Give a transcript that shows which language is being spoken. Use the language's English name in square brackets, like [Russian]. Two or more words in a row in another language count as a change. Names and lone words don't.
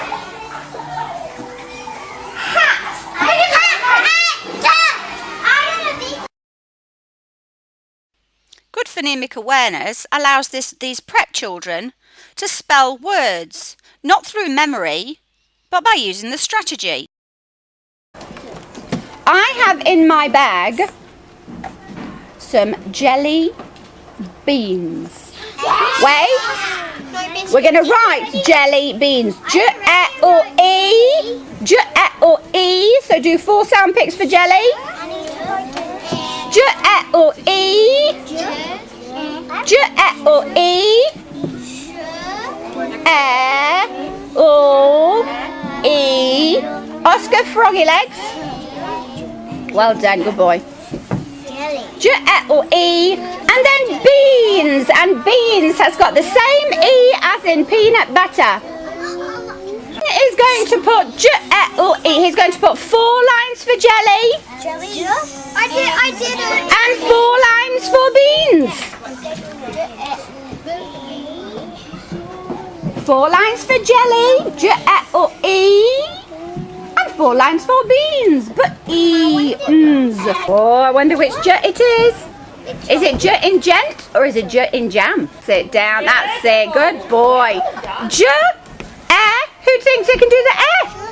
[English] Good phonemic awareness allows these prep children to spell words, not through memory, but by using the strategy. I have in my bag some jelly beans. Wait, we're going to write jelly beans. J-E-O-E. J-E-O-E. So do 4 sound pics for jelly. J-E-O-E. J-E-O-E. E-O-E. Oscar Froggy Legs. Well done, good boy. J-E-O-E. And then beans. And beans has got the same E as in peanut butter. He's going to put J-E-O-E. He's going to put 4 lines for jelly. I did it. And 4 lines for beans. 4 lines for jelly. J-E-O-E. And 4 lines for beans. But E-ns. Oh, I wonder which J it is. Is it J in gent or is it J in jam? Sit down. That's it. Good boy. J. Who thinks they can do the E?